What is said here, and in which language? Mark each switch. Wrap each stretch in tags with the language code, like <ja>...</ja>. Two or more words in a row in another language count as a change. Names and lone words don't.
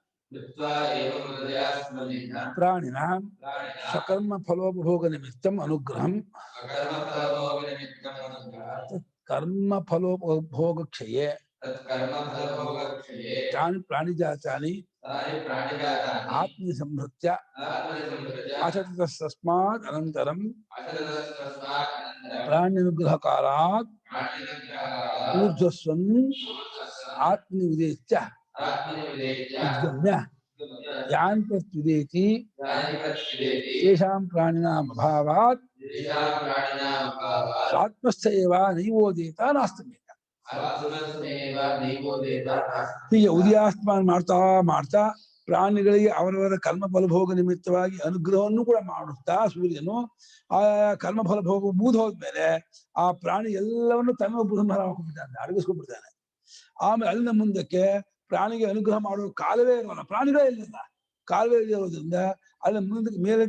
<sa>ಪ್ರಾಣಿನ ಸಕರ್ಮ ಫಲೋಪಭೋಗ ನಿಮಿತ್ತಂ ಅನುಗ್ರಹಂ ಕರ್ಮ ಫಲೋಪಭೋಗ ಕ್ಷಯೇ ಪ್ರಾಣಿಜಾತಾನಿ ಆತ್ಮಿ ಸಂಹೃತ್ಯ ಆಚರಿತಸ್ಮಾತ್ ಅನಂತರಂ ಪ್ರಾಣ್ಯನುಗ್ರಹಕಾರಾತ್ ಊರ್ಧ್ವಸ್ವನ್ ಆತ್ಮನಿ ಉದೇತ್ಯ ಉದ್ಗಮ್ಯ ಯಾನ್ ಪ್ರತ್ಯುದೇತಿ ತೇಷಾಂ ಪ್ರಾಣಿನಾಂ ಅಭಾವಾತ್ ಆತ್ಮಸ್ಥ ಏವ ನೈವೋದೇತ ನಾಸ್ತಿ</sa> <kn>ಹೀಗೆ ಉದಯಾಸ್ತಮಾನ ಮಾಡ್ತಾ ಮಾಡ್ತಾ ಪ್ರಾಣಿಗಳಿಗೆ ಅವರವರ ಕರ್ಮ ಫಲಭೋಗ ನಿಮಿತ್ತವಾಗಿ ಅನುಗ್ರಹವನ್ನು ಕೂಡ ಮಾಡುತ್ತಾ ಸೂರ್ಯನು ಆ ಕರ್ಮ ಫಲಭೋಗ ಮುಗಿದು ಹೋದ್ಮೇಲೆ ಆ ಪ್ರಾಣಿ ಎಲ್ಲವನ್ನು ತನ್ನ ಸಂಹಾರ ಮಾಡ್ಕೊಂಡ್ಬಿಡ್ತಾನೆ ಅಡಗಿಸ್ಕೊಂಡ್ಬಿಡ್ತಾನೆ ಆಮೇಲೆ ಅಲ್ಲಿನ ಮುಂದಕ್ಕೆ ಪ್ರಾಣಿಗೆ ಅನುಗ್ರಹ ಮಾಡುವ ಕಾಲವೇ ಇರೋಲ್ಲ ಪ್ರಾಣಿಗಳೇ ಇಲ್ಲಿಲ್ಲ ಕಾಲವೇ ಇರೋದ್ರಿಂದ ಅಲ್ಲಿ ಮುಂದಕ್ಕೆ ಮೇಲೆ</kn>